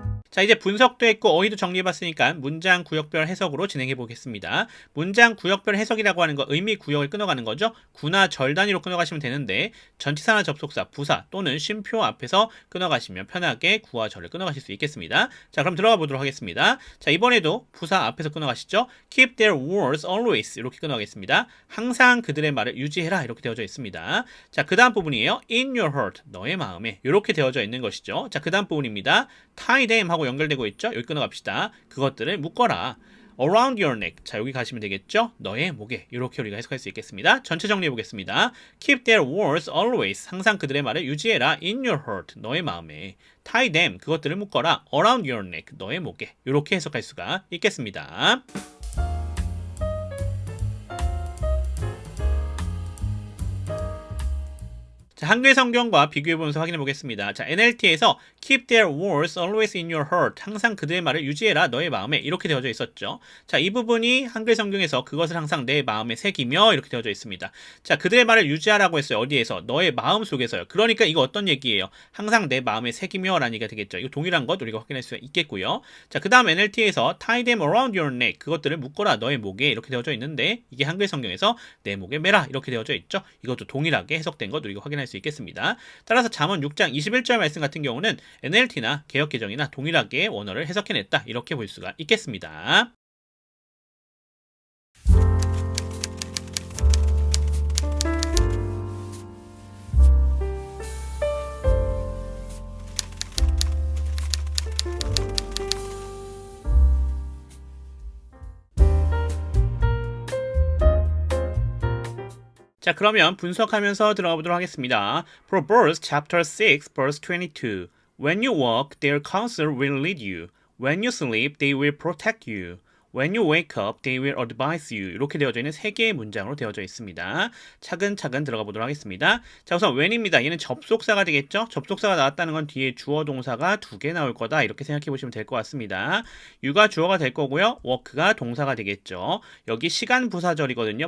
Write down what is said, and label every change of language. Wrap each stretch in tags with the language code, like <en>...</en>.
<ko>자, 이제 분석도 했고 어휘도 정리해봤으니까 문장 구역별 해석으로 진행해 보겠습니다. 문장 구역별 해석이라고 하는 거 의미 구역을 끊어가는 거죠. 구나 절 단위로 끊어가시면 되는데 전치사나 접속사, 부사 또는 쉼표 앞에서 끊어가시면 편하게 구와 절을 끊어가실 수 있겠습니다. 자, 그럼 들어가 보도록 하겠습니다. 자, 이번에도 부사 앞에서 끊어가시죠.</ko> <en>Keep their words always</en> <ko>이렇게 끊어가겠습니다. 항상 그들의 말을 유지해라 이렇게 되어져 있습니다. 자, 그 다음 부분이에요.</ko> <en>In your heart</en> <ko>너의 마음에 이렇게 되어져 있는 것이죠. 자, 그 다음 부분입니다. Tie them 하고 연결되고 있죠. 여기 끊어갑시다. 그것들을 묶어라.</ko> <en>Around your neck.</en> <ko>자, 여기 가시면 되겠죠. 너의 목에. 이렇게 우리가 해석할 수 있겠습니다. 전체 정리해 보겠습니다.</ko> <en>Keep their words always.</en> <ko>항상 그들의 말을 유지해라.</ko> <en>In your heart.</en> <ko>너의 마음에.</ko> <en>Tie them.</en> <ko>그것들을 묶어라.</ko> <en>Around your neck.</en> <ko>너의 목에. 이렇게 해석할 수가 있겠습니다. 자, 한글 성경과 비교해보면서 확인해 보겠습니다.</ko> <en>자, NLT에서 Keep their words always in your heart.</en> <ko>항상 그들의 말을 유지해라 너의 마음에 이렇게 되어져 있었죠. 자, 이 부분이 한글 성경에서 그것을 항상 내 마음에 새기며 이렇게 되어져 있습니다. 자, 그들의 말을 유지하라고 했어요. 어디에서? 너의 마음 속에서요. 그러니까 이거 어떤 얘기예요? 항상 내 마음에 새기며 라는 얘기가 되겠죠. 이거 동일한 것 우리가 확인할 수 있겠고요. 자, 그 다음 NLT에서</ko> <en>Tie them around your neck.</en> <ko>그것들을 묶어라 너의 목에 이렇게 되어져 있는데 이게 한글 성경에서 내 목에 매라 이렇게 되어져 있죠. 이것도 동일하게 해석된 것 우리가 확인할 수 있겠습니다. 따라서 잠언 6장 21절 말씀 같은 경우는 NLT나 개역개정이나 동일하게 원어를 해석해냈다 이렇게 볼 수가 있겠습니다. 자, 그러면 분석하면서 들어가 보도록 하겠습니다.</ko> <en>Proverbs chapter 6 verse 22. When you walk, their counsel will lead you. When you sleep, they will protect you. When you wake up, they will advise you.</en> <ko>이렇게 되어져 있는 세 개의 문장으로 되어져 있습니다. 차근차근 들어가 보도록 하겠습니다. 자, 우선 when입니다. 얘는 접속사가 되겠죠? 접속사가 나왔다는 건 뒤에 주어 동사가 두 개 나올 거다. 이렇게 생각해 보시면 될 것 같습니다. you가 주어가 될 거고요. work가 동사가 되겠죠. 여기 시간 부사절이거든요.</ko>